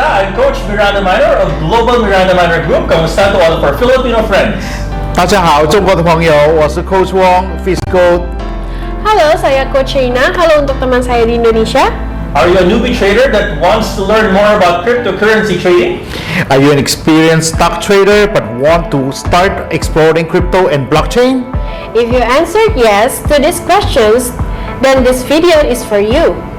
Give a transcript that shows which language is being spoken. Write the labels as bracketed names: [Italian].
[English] I'm Coach Miranda Minor of Global Miranda Minor Group. Kamusta to all of our Filipino friends? [Chinese] 大家好，中国的朋友，我是 Coach Wong Fisco. [Indonesian] Halo, saya Coach Reina. Halo untuk teman saya di Indonesia. [English] Are you a newbie trader that wants to learn more about cryptocurrency trading? Are you an experienced stock trader but want to start exploring crypto and blockchain? If you answered yes to these questions, then this video is for you.